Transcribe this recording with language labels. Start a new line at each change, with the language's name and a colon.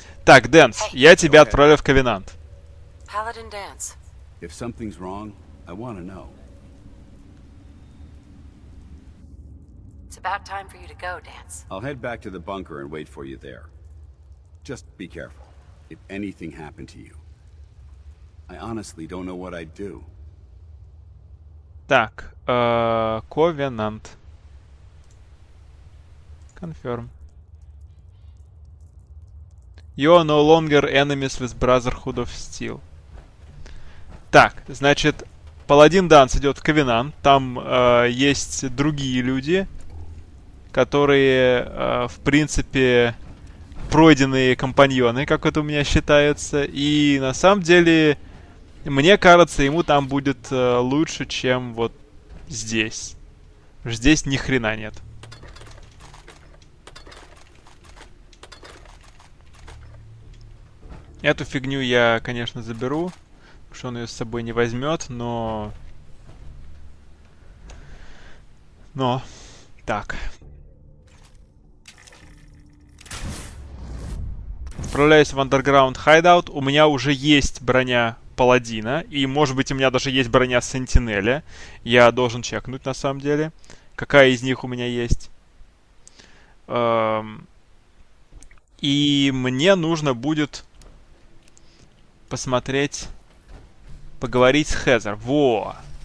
Russian: Так, Дэнс, я тебя отправляю в Ковенант.
English: Paladin Dance. If something's wrong, I want to know. It's about time for you to go, Dance. I'll head back to the bunker and wait for you there. Just be careful. If anything happened to you, I honestly don't know what I'd do.
Russian: Так, Ковенант.
English: Confirm. You are no longer enemies with Brotherhood of Steel.
Russian: Так, значит, Паладин Данс идет в Ковенант. Там есть другие люди, которые, в принципе, пройденные компаньоны, как это у меня считается. И на самом деле, мне кажется, ему там будет лучше, чем вот здесь. Здесь ни хрена нет. Эту фигню я, конечно, заберу, потому что он ее с собой не возьмет, но... Так. Отправляюсь в Underground Hideout. У меня уже есть броня Паладина, и, может быть, у меня даже есть броня Сентинеля. Я должен чекнуть, на самом деле, какая из них у меня есть. И мне нужно будет... посмотреть, поговорить с Хезер. Во!